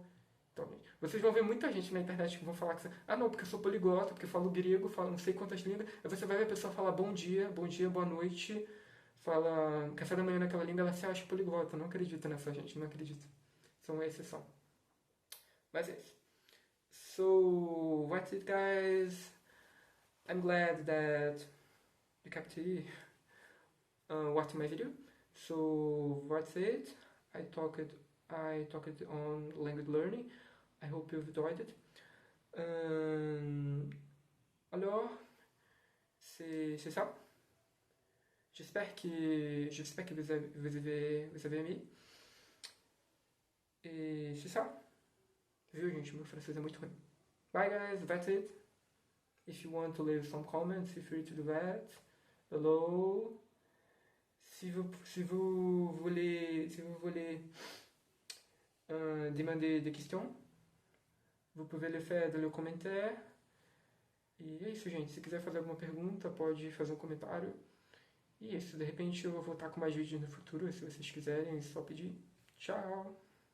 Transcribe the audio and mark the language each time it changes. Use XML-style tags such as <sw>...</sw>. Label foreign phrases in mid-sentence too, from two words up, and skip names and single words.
<pt>Então, vocês vão ver muita gente na internet que vão falar que... não, porque eu sou poliglota, porque eu falo grego, falo não sei quantas línguas. Aí você vai ver a pessoa falar bom dia, boa noite, fala café da manhã naquela língua, ela se acha poliglota. Não acredito nessa gente, não acredito. São uma exceção. Mas é isso.</pt> <en>So, that's it, guys. I'm glad that you kept watching my video. So, that's it. I talked on language learning. I hope you've enjoyed it.</en> <fr>Alors, c'est ça. J'espère que vous avez aimé. Et c'est ça.</fr> <pt>Viu, gente? Meu francês é muito ruim.</pt> <en>Bye, guys. That's it. If you want to leave some comments, feel free to do that. Hello.</en> <fr>Si vous voulez demander des questions, vous pouvez le faire dans le commentaire.</fr> <pt>E é isso, gente. Se quiser fazer alguma pergunta, pode fazer um comentário. E isso, de repente eu vou voltar com mais vídeos no futuro, se vocês quiserem, é só pedir. Tchau!</pt>